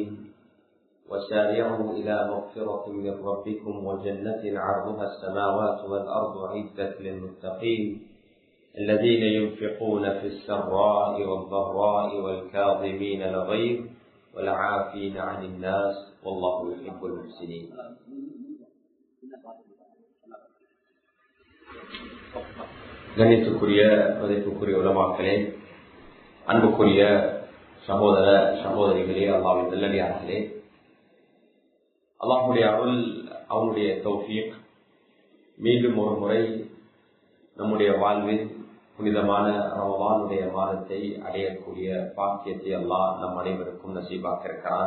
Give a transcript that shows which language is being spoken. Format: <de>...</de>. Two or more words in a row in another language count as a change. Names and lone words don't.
<ar>وسارعوا إلى مغفرة من ربكم وجنة عرضها السماوات والأرض أعدت للمتقين الذين ينفقون في السراء والضراء والكاظمين الغيظ والعافين عن الناس والله يحب المحسنين.</ar> <ta>கண்ணியத்துக்குரிய மதிப்புக்குரிய உலமாக்களே, அன்புக்குரிய சகோதர சகோதரிகளே, அல்லாஹ்வின் நல்லடியார்களே, அல்லாஹ்வுடைய அருள், அவனுடைய தௌஃபீக் மீண்டும் ஒரு முறை நம்முடைய வாழ்வில் புனிதமான ரமலானுடைய மாதத்தை அடையக்கூடிய பாக்கியத்தை அல்லாஹ் நம் அனைவருக்கும் நசீபாக்க இருக்கிறான்.</ta>